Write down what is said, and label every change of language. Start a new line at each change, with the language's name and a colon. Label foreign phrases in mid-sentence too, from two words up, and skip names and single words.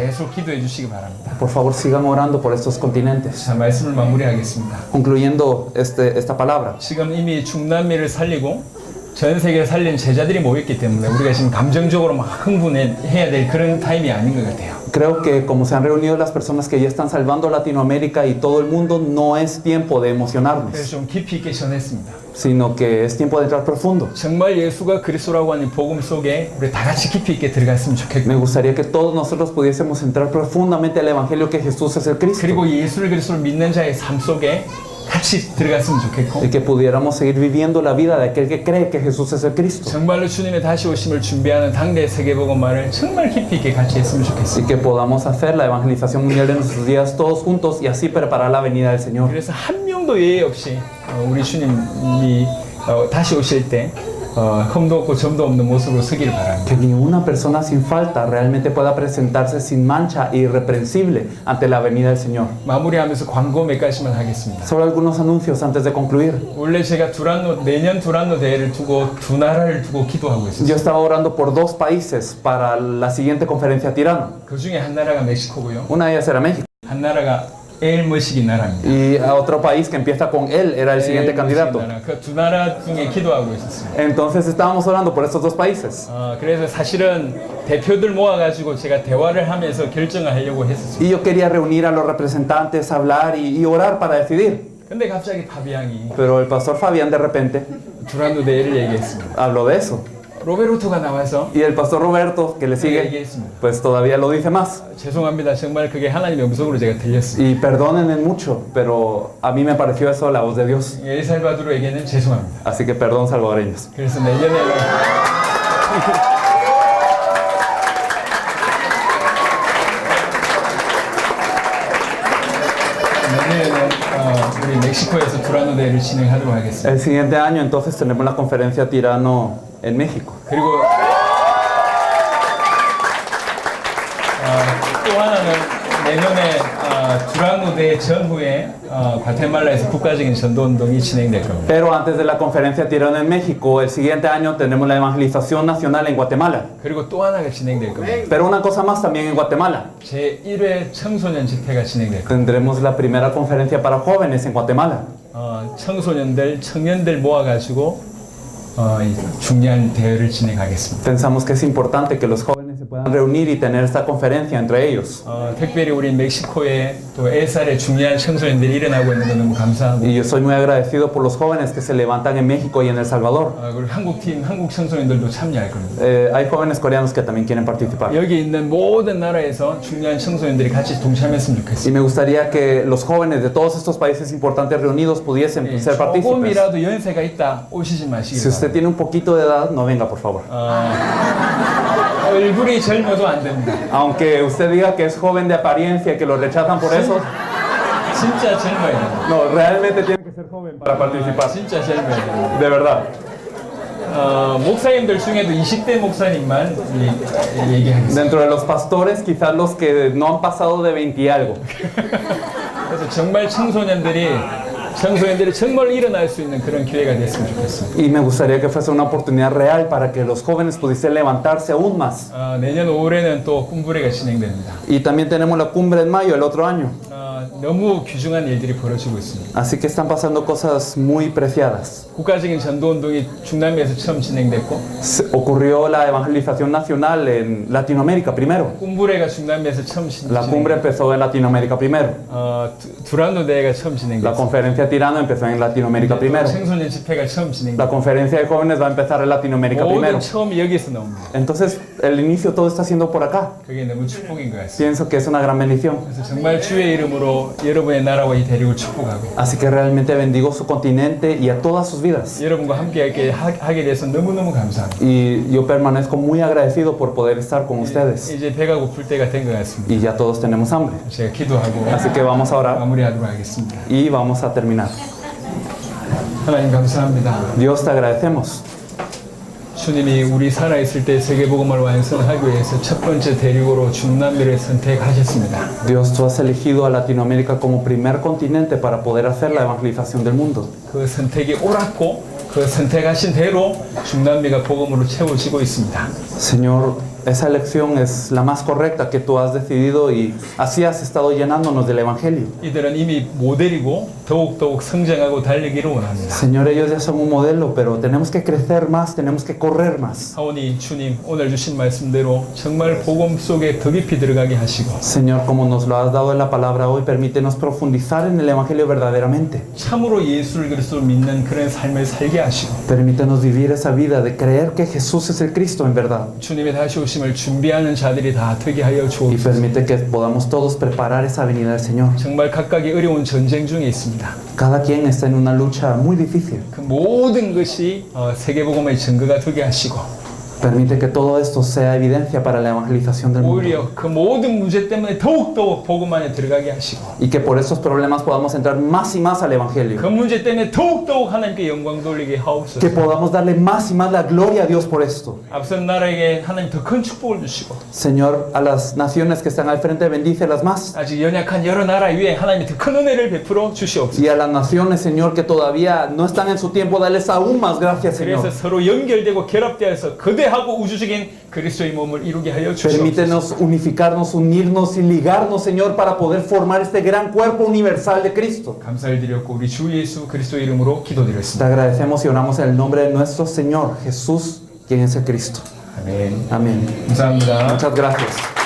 Korean: 계속 기도해 주시기 바랍니다.
Spanish: Por favor, sigan orando por estos continentes.
Korean: 자, 말씀을 마무리하겠습니다.
Spanish: Concluyendo esta palabra.
Korean: 지금 이미 중남미를 살리고 전 세계를 살린 제자들이 모였기 때문에 우리가 지금 감정적으로 막 흥분해야 될 그런 타임이 아닌 것 같아요.
Spanish: Creo que como se han reunido las personas que ya están salvando Latinoamérica y todo el mundo, no es tiempo de
Korean: 그래서
Spanish: emocionarnos,
Korean: 좀 깊이 있게 전했습니다.
Spanish: sino que es tiempo de entrar profundo.
Korean: 정말 예수가 그리스도라고 하는 복음 속에 우리 다 같이 깊이 있게 들어갔으면 좋겠고,
Spanish: Me gustaría que todos nosotros pudiésemos entrar profundamente al Evangelio que Jesús es el Cristo
Korean: 그리고 예수를 그리스도를 믿는 자의 삶 속에 같이 들어갔으면 좋겠고,
Spanish: y que pudiéramos seguir viviendo la vida de aquel que cree que Jesús es el Cristo
Korean: 정말로 주님의 다시 오심을 준비하는 당대 세계복음화를 정말 깊이 있게 같이 했으면
Spanish: y
Korean: 좋겠습니다.
Spanish: que podamos hacer la evangelización mundial de nuestros días todos juntos y así preparar la venida del Señor.
Korean: 그래서 한 명도 예외 없이 우리 주님이 다시 오실 때 흠도 없고 점도 없는 모습으로 서기를 바랍니다.
Spanish: Que ni una persona sin falta realmente pueda presentarse sin mancha e irreprensible ante la venida del Señor.
Korean: 마무리하면서 광고 몇 가지만 하겠습니다.
Spanish: Solo algunos anuncios antes de concluir.
Korean: 원래 제가 내년 두란노 대회를 두고 두 나라를 두고 기도하고
Spanish: Yo
Korean: 있었어요.
Spanish: estaba orando por 2 países para la siguiente conferencia tirano.
Korean: 그 중에 한 나라가 멕시코고요.
Spanish: Una de ellas era México.
Korean: 한 나라가 엘머시기 나라입니다.
Spanish: Y a otro país que empieza con él era el siguiente candidato.
Korean: 그 두 나라 중에 기도하고 있었어요.
Spanish: Entonces estábamos orando por estos 2 países.
Korean: 그래서 사실은 대표들 모아가지고 제가 대화를 하면서 결정을 하려고 했었어요.
Spanish: Y yo quería reunir a los representantes, hablar y orar para decidir.
Korean: 근데 갑자기 파비앙이
Spanish: Pero el pastor Fabián de repente
Korean: 두란노 대회를 얘기했습니다.
Spanish: habló de eso.
Korean: 로베르토가 나와서
Spanish: Y el pastor Roberto, que le sigue,
Korean: 얘기했습니다.
Spanish: pues todavía lo dice más.
Korean: 죄송합니다. 정말 그게 하나님의 음성으로 제가 들렸어요.
Spanish: Y perdónenme mucho, pero a mí me pareció eso la voz de Dios.
Korean: 엘살바도르에게는 죄송합니다.
Spanish: Así que perdón, salvadoreños.
Korean: 그래서 내년에는 우리 멕시코에서 두란노 대회를 진행하도록 하겠습니다.
Spanish: El siguiente año entonces tenemos la conferencia tirano en México.
Korean: 그리고 또 하나는 내년에 두란노 대회 전후에 과테말라에서 국가적인 전도운동이 진행될 겁니다.
Spanish: Pero antes de la conferencia tirano en México, el siguiente año tenemos la evangelización nacional en Guatemala.
Korean: 그리고 또 하나가 진행될 겁니다.
Spanish: Pero una cosa más también en Guatemala.
Korean: 제1회 청소년 집회가 진행될 겁니다.
Spanish: Tendremos la primera conferencia para jóvenes en Guatemala.
Korean: 청소년들, 청년들 모아가지고 이 중요한 대회를 진행하겠습니다.
Spanish: Pensamos que es importante que los jóvenes se puedan reunir y tener esta conferencia entre ellos.
Korean: 특별히 우리 멕시코에 또 엘살에 중요한 청소년들이 일어나고 있는 거 너무 감사하고
Spanish: Y yo soy muy agradecido por los jóvenes que se levantan en México y en El Salvador.
Korean: 그리고 한국 청소년들도 참여할 겁니다.
Spanish: Hay jóvenes coreanos que también quieren participar.
Korean: 여기 있는 모든 나라에서 중요한 청소년들이 같이 동참했으면
Spanish: Y
Korean: 좋겠습니다.
Spanish: me gustaría que los jóvenes de todos estos países importantes reunidos pudiesen ser partícipes.
Korean: 조금이라도 연세가 있다 오시지 마시기
Spanish: Si usted
Korean: 바랍니다.
Spanish: tiene un poquito de edad, no venga, por favor.
Korean: 얼굴이 젊어도 안 됩니다.
Spanish: Aunque usted diga que es joven de apariencia y que lo rechazan por eso,
Korean: 진짜 젊어야 됩니다.
Spanish: no, realmente tiene que ser joven para participar.
Korean: 진짜 젊어야 됩니다.
Spanish: De verdad.
Korean: 목사님들 중에도 20대 목사님만 얘기하겠습니다.
Spanish: Dentro de los pastores, quizás los que no han pasado de 20 y algo.
Korean: 그래서 정말 청소년들이 정말 일어날 수 있는 그런 기회가 됐으면 좋겠습니다.
Spanish: Y me gustaría que fuese una oportunidad real para que los jóvenes pudiesen levantarse aún más.
Korean: 내년 5월에는 또 꿈부레가 진행됩니다.
Spanish: Y también tenemos la cumbre en mayo, el otro año.
Korean: 너무 귀중한 일들이 벌어지고 있습니다.
Spanish: Así que están pasando cosas muy preciadas.
Korean: 국가적인 전도운동이 중남미에서 처음 진행됐고
Spanish: Ocurrió la evangelización nacional en Latinoamérica primero.
Korean: 꿈부레가 중남미에서 처음
Spanish: La cumbre empezó en Latinoamérica primero.
Korean: 두란노 대회가 처음
Spanish: La
Korean: 진행됐습니다.
Spanish: conferencia tirano empezó en Latinoamérica primero.
Korean: 청소년 집회가 처음
Spanish: La
Korean: 진행됐습니다.
Spanish: conferencia de jóvenes va a empezar en Latinoamérica primero.
Korean: 모든 처음이 여기서 나옵니다.
Spanish: Entonces, el inicio todo está siendo por acá.
Korean: 그게 너무 축복인 것 같습니다.
Spanish: Pienso que es una gran bendición.
Korean: 그래서 정말 주의 이름으로 여러분의 나라와 이 대륙을 축복하고
Spanish: Así que realmente bendigo su continente y a todas sus vidas.
Korean: 여러분과 함께 하게 돼서 너무너무 감사합니다.
Spanish: Y yo permanezco muy agradecido por poder estar con ustedes.
Korean: 이제 배가 고플 때가 된 것 같습니다.
Spanish: Y ya todos tenemos hambre.
Korean: 제가 기도하고
Spanish: Así que vamos a orar
Korean: 마무리하도록 하겠습니다.
Spanish: y vamos a terminar.
Korean: 하나님 감사합니다.
Spanish: Dios, te agradecemos.
Korean: 주님이 우리 살아있을 때 세계복음을 완성하기 위해서 첫 번째 대륙으로 중남미를 선택하셨습니다.
Spanish: Dios, tú has elegido a Latinoamérica como primer continente para poder hacer la evangelización del mundo.
Korean: 그 선택이 옳았고 그 선택하신 대로 중남미가 복음으로 채워지고 있습니다.
Spanish: Señor, esa elección es la más correcta que tú has decidido y así has estado llenándonos del Evangelio.
Korean: 이들은 이미 모델이고 더욱더욱 성장하고 달리기를 원합니다.
Spanish: Señor, ellos ya son un modelo, pero tenemos que crecer más, tenemos que correr más.
Korean: 하오니 주님 오늘 주신 말씀대로 정말 복음 속에 더 깊이 들어가게 하시고
Spanish: Señor, como nos lo has dado en la palabra hoy, permítenos profundizar en el Evangelio verdaderamente.
Korean: 참으로 예수를 그리스도로 믿는 그런 삶을 살게 하시고
Spanish: Permítenos vivir esa vida de creer que Jesús es el Cristo en verdad.
Korean: 주님의 다시 오심을 준비하는 자들이 다 되게 하여
Spanish: Y
Korean: 주옵소서.
Spanish: permite que podamos todos preparar esa venida del Señor.
Korean: 정말 각각의 어려운 전쟁 중에 있습니다.
Spanish: Cada quien está en una lucha muy difícil.
Korean: 그 모든 것이 세계복음의 증거가 되게 하시고
Spanish: Permite que todo esto sea evidencia para la evangelización del mundo.
Korean: 오히려 그 모든 문제 때문에 더욱더 복음 안에 들어가게 하시고
Spanish: Y que por esos problemas podamos entrar más y más al
Korean: 그
Spanish: Evangelio.
Korean: 문제 때문에 더욱더욱 하나님께 영광 돌리게 하옵소서.
Spanish: Que podamos darle más y más la gloria a Dios por esto.
Korean: 앞선 나라에게 하나님 더 큰 축복을 주시고
Spanish: Señor, a las naciones que están al frente, bendícelas más.
Korean: 아직 연약한 여러 나라 위에 하나님이 더 큰 은혜를 베풀어 주시옵소서.
Spanish: Y a las naciones, Señor, que todavía no están en su tiempo, dales aún más gracias,
Korean: 그래서
Spanish: Señor.
Korean: 서로 연결되고 결합되어서 거대하고 우주적인 그리스도의 몸을 이루게 하여 주시옵소서.
Spanish: Permítenos unificarnos, unirnos y ligarnos, Señor, para poder formar este gran cuerpo universal de Cristo.
Korean: 감사를 드렸고 우리 주 예수 그리스도 이름으로
Spanish: Te
Korean: 기도드렸습니다.
Spanish: agradecemos y oramos en el nombre de nuestro Señor Jesús, quien es el Cristo.
Korean: 아멘.
Spanish: Amén.
Korean: 감사합니다.
Spanish: Muchas gracias.